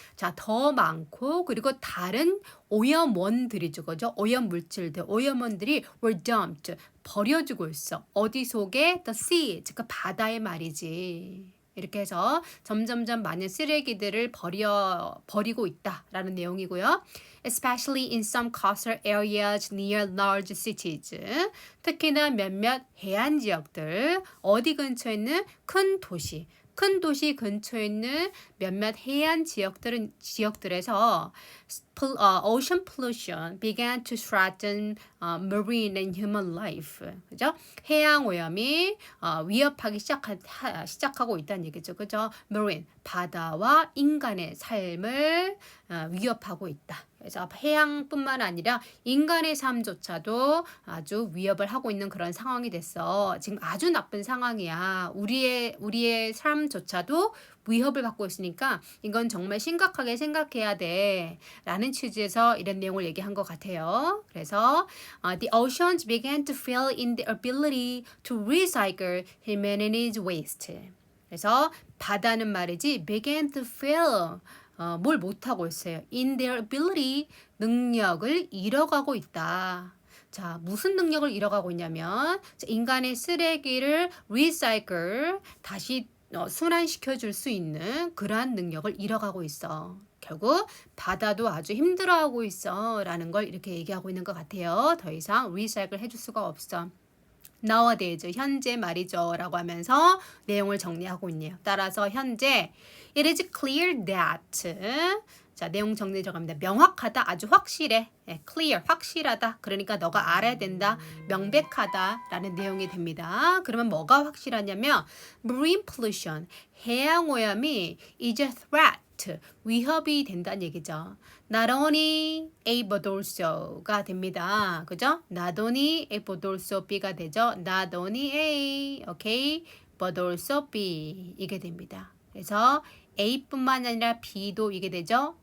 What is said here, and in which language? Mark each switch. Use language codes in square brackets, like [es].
[ko] 자, 더 많고 그리고 다른 오염원들이죠. 그죠? 오염 물질들, 오염원들이 [en] were dumped. [ko] 버려지고 있어. 어디 속에? [en] The sea. [ko] 즉 그 바다의 말이지. 이렇게 해서 점점점 많은 쓰레기들을 버리고 있다라는 내용이고요. [en] Especially in some coastal areas near large cities. [ko] 특히나 몇몇 해안 지역들, 어디 근처에 있는 큰 도시 근처에 있는 몇몇 해안 지역들에서 [en] ocean pollution began to threaten marine and human life. [ko] 그죠? 해양 오염이 위협하기 시작하고 있다는 얘기죠. 그죠? marine 바다와 인간의 삶을 위협하고 있다. 그래서 해양뿐만 아니라 인간의 삶조차도 아주 위협을 하고 있는 그런 상황이 됐어. 지금 아주 나쁜 상황이야. 우리의 삶조차도 위협을 받고 있으니까 이건 정말 심각하게 생각해야 돼. 라는 취지에서 이런 내용을 얘기한 것 같아요. 그래서 [en] the oceans began to fail in their ability to recycle humanity's waste. [ko] 그래서 바다는 말이지 [en] began to fail. [ko] 뭘 못하고 있어요. [en] In their ability, [ko] 능력을 잃어가고 있다. 자, 무슨 능력을 잃어가고 있냐면 인간의 쓰레기를 recycle, 다시 순환시켜 줄 수 있는 그러한 능력을 잃어가고 있어. 결국 바다도 아주 힘들어하고 있어 라는 걸 이렇게 얘기하고 있는 것 같아요. 더 이상 recycle 해줄 수가 없어. nowadays, 현재 말이죠 라고 하면서 내용을 정리하고 있네요. 따라서 현재 [en] it is clear that [ko] 자, 내용 정리 들어갑니다. 명확하다, 아주 확실해. clear, 확실하다. 그러니까 너가 알아야 된다. 명백하다라는 내용이 됩니다. 그러면 뭐가 확실하냐면 marine pollution, 해양 오염이 [en] is a threat, [ko] 위협이 된다는 얘기죠. [en] Not only A but also가 됩니다. [ko] 그죠? [en] Not only A but also B가 되죠. Not only A, okay, but also B [ko] 이게 됩니다. 그래서 A뿐만 아니라 B도 이게 되죠.